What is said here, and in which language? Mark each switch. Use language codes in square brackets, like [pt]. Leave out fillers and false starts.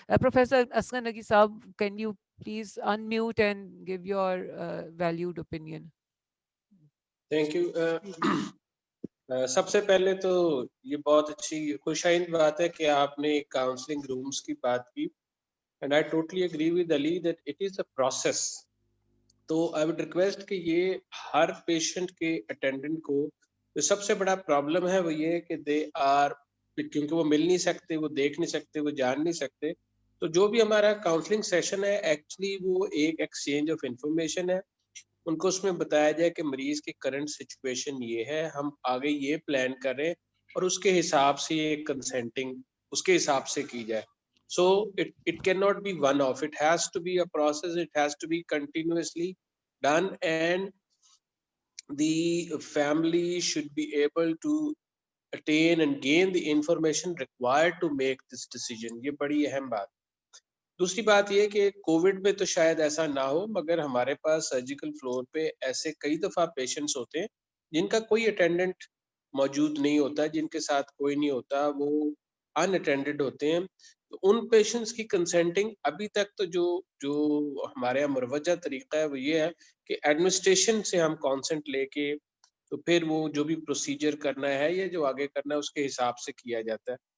[en] Professor Asghar Naqi Saab, can you please unmute and give your valued opinion? Thank you. [ur] سب سے پہلے تو یہ بہت اچھی خوش آئند بات ہے کہ آپ نے کاؤنسلنگ رومز کی بات کی, [en] and I totally agree with Ali that it is a process. [ur] تو [en] I would request [ur] کہ یہ ہر پیشنٹ کے اٹینڈنٹ کو جو سب سے بڑا پرابلم ہے وہ یہ ہے کہ [en] they are, [ur] کیونکہ وہ مل نہیں سکتے, وہ دیکھ نہیں سکتے, وہ جان نہیں سکتے, تو جو بھی ہمارا کاؤنسلنگ سیشن ہے ایکچولی وہ ایک ایکسچینج آف انفارمیشن ہے. ان کو اس میں بتایا جائے کہ مریض کی کرنٹ سچویشن یہ ہے, ہم آگے یہ پلان کر رہے ہیں, اور اس کے حساب سے یہ کنسنٹنگ اس کے حساب سے کی جائے. [en] So it cannot be one off. It has to be a process. It has to be continuously done, and the family should be able to attain and gain the information required to make this decision. [ur] یہ بڑی اہم بات. دوسری بات یہ کہ Covid میں تو شاید ایسا نہ ہو, مگر ہمارے پاس سرجیکل فلور پہ ایسے کئی دفعہ پیشنٹس ہوتے ہیں جن کا کوئی اٹینڈنٹ موجود نہیں ہوتا, جن کے ساتھ کوئی نہیں ہوتا, وہ ان اٹینڈڈ ہوتے ہیں. تو ان پیشنٹس کی کنسنٹنگ ابھی تک تو جو ہمارے یہاں مروجہ طریقہ ہے وہ یہ ہے کہ ایڈمنسٹریشن سے ہم کانسنٹ لے کے تو پھر وہ جو بھی پروسیجر کرنا ہے یا جو آگے کرنا ہے اس کے حساب سے کیا جاتا ہے.